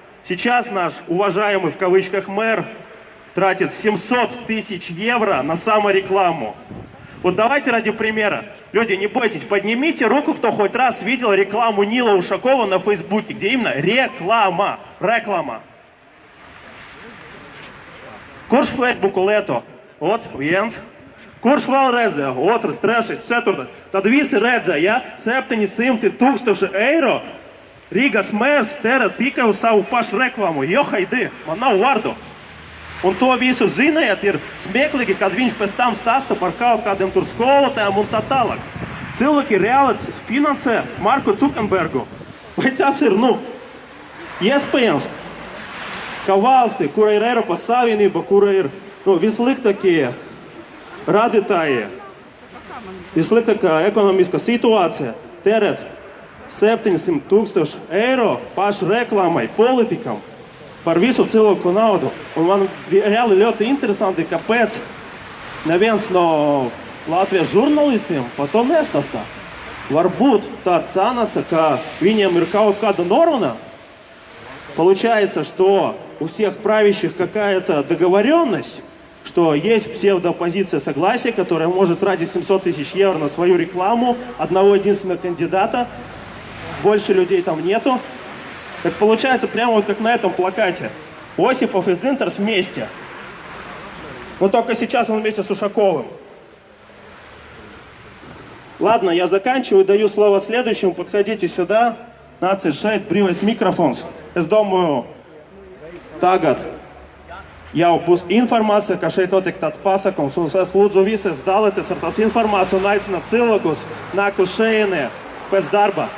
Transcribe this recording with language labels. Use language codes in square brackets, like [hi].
[ru] Сейчас наш уважаемый в кавычках мэр тратит 700 тысяч евро на саморекламу. Вот давайте ради примера. Люди, не бойтесь, поднимите руку, кто хоть раз видел рекламу Нила Ушакова на Фейсбуке, где именно реклама. Реклама. Kurš Фейсбуку лето? [lv] Вот, viens. Kurš vēl redzēja? Otrs, trešais, ceturtais. Tad visi redzēja, 700 000 eiro Rīgas mērs tērē tikai uz savu pašu reklāmu. Johaidi, man nav vārdu. Un to visu ziniet, ir smieklīgi, kad viņš pēc tam stāsta par kaut kādiem tur skolotājiem un tā tālāk. Cilvēki reāli finansē Marku Zukenbergu. Vai tas ir, iespējams, ka valsti, kura ir Eiropas Savienība, kura ir, vissliktākie radītāji, vissliktākā ekonomiskā situācija, tērēt 700 000 eiro pašu reklāmai, politikam. par visu cilvēku naudu. Un man reāli ļoti interesanti, kāpēc neviens no Latvijas žurnālistiem par to nestāstā. Varbūt tā sanāca, ka viņiem ir kaut kāda norma. [ru] Получается, что у всех правящих какая-то договоренность, что есть псевдооппозиция согласия, которая может тратить 700 тысяч евро на свою рекламу одного единственного кандидата. Больше людей там нету. Так получается прямо вот как на этом плакате. Осипов и Цинтерс вместе. Но только сейчас он вместе с Ушаковым. Ладно, я заканчиваю, даю слово следующему. Подходите сюда. [lv] Nāciet šeit, brīvais mikrofons. Es domāju, tagad jau būs informācija, ka šeit notiek tāds pasākums. Un es lūdzu visus dalīties ar tās informāciju un aicināt cilvēkus nākt uz šejieni pēc darba.